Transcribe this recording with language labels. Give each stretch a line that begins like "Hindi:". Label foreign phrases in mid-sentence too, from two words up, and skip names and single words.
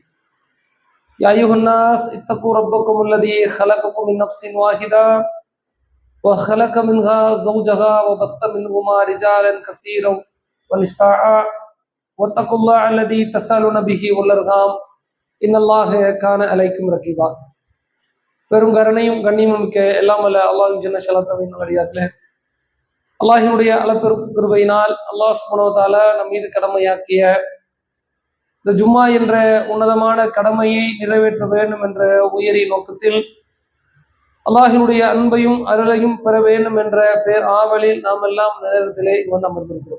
Arabic: يا أيها الناس اتقوا ربكم الذي خلقكم من نفس واحدة وخلق منها زوجها وبث منهما رجالا كثيرا ونساء واتقوا الله الذي تسالون به والأرحام إن الله كان عليكم رقيبا.
Tamil: பெரும் கருணையும் கண்ணியமும் மிக்க எல்லாம் அல்ல அல்லாஹ் ஜல்ல ஷலாத்தவின் வழியாகல அல்லாஹினுடைய அளப்பெரும் கிருபையினால் அல்லாஹ்
Arabic: سبحانه وتعالى
Tamil: நம் மீது கடமையாக்கிய இந்த ஜும்மா என்ற உன்னதமான கடமையை நிறைவேற்ற வேண்டும் என்ற உயரிய நோக்கத்தில் அல்லாஹினுடைய அன்பையும் அருளையும் பெற வேண்டும் என்ற பேர் ஆவலில் நாம் எல்லாம் நேரத்திலே வந்து அமர்ந்திருக்கிறோம்.